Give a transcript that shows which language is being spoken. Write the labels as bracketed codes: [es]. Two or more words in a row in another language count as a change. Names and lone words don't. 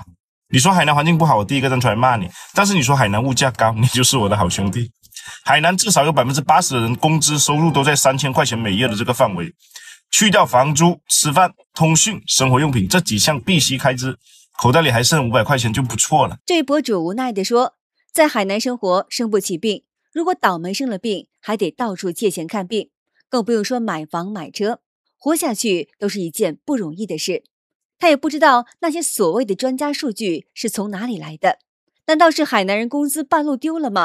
[zh] 你說海南環境不好，我第一個站出來罵你；但是你說海南物價高，你就是我的好兄弟。海南至少有80%的人工資收入都在3000塊錢每月的這個範圍，去掉房租、吃飯、通訊、生活用品這幾項必須開支，口袋裡還剩500塊錢就不錯了。這位博主無奈地說，在海南生活生不起病，如果倒霉生了病，還得到處借錢看病，更不用說買房買車，活下去都是一件不容易的事。他也不知道那些所謂的專家數據是從哪裡來的，難道是海南人工資半路丟了嗎？